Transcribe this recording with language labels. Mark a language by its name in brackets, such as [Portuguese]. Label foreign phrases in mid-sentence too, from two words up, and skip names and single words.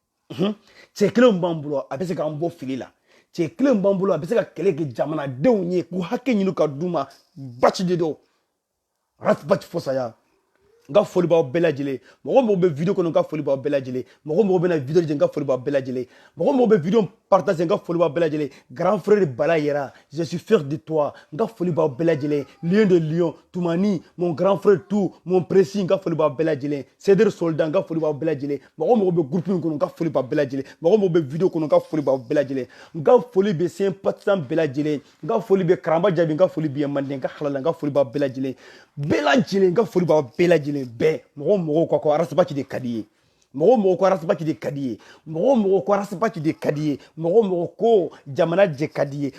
[Bambara] cɛ kelen b'an bolo a bɛ se k'an bɔ fili la cɛ kelen b'an bolo a bɛ se ka kɛlɛ kɛ jamanadenw ye k'u hakɛ ɲini ka d'u ma Bachi de don Arasbachi fo saya n ka foli b'aw bɛɛ lajɛlen mɔgɔ bɛ video kɔnɔ n ka foli b'aw bɛɛ lajɛlen mɔgɔ bɛ na video lajɛ n ka foli b'aw bɛɛ lajɛlen mɔgɔ bɛ video partager n ka foli b'aw bɛɛ lajɛlen grand frère Bala Yera [French] je suis fier de toi [Bambara] n ka foli b'aw bɛɛ lajɛlen [French] lion de lion [Bambara] Toumani [French] mon grand frère tout mon précis [Bambara] n ka foli b'aw bɛɛ lajɛlen Cédric Soldat n ka foli b'aw bɛɛ lajɛlen mɔgɔ bɛ groupe in kɔnɔ n ka foli b'aw bɛɛ lajɛlen mɔgɔ bɛ video kɔnɔ n ka foli b'aw bɛɛ lajɛlen n ka foli bɛ sympathisant bɛɛ lajɛlen n ka foli bɛ Karamba Jabi n ka foli bɛ Manden n ka halala n ka foli b'aw bɛɛ lajɛlen n ka foli b'aw bɛɛ lajɛlen bɛɛ mɔgɔ ko Arasbachi de ka di ye mɔgɔ ko Arasbachi de ka di ye mɔgɔ ko Arasbachi de ka di ye mɔgɔ ko jamana jɛ ka di ye